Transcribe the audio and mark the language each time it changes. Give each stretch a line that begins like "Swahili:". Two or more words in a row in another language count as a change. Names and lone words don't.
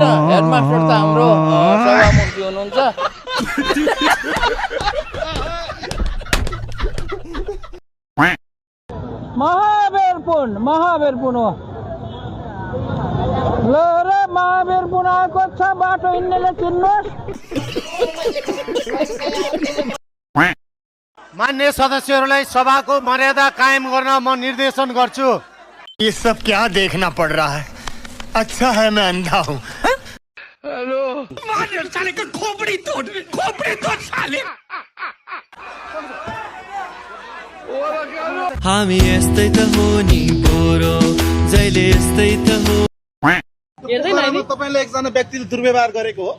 Nepali: हेडमास्टर त हाम्रो सभामुखी हुनुहुन्छ। महावीर पुन हो ल र महावीर पुन आएको छ। बाटो हिँड्नेले चिन्नुहोस्। मान्य सदस्यहरूलाई सभाको मर्यादा कायम गर्न म निर्देशन गर्छु।
Hindi: ये सब क्या देखना पड़ रहा है? अच्छा है मैं अंधा हूँ।
Nepali: हामी यस्तै त हो नि पोरो जहिले यस्तै त हो। तपाईले एकजना व्यक्तिले दुर्व्यवहार गरेको हो?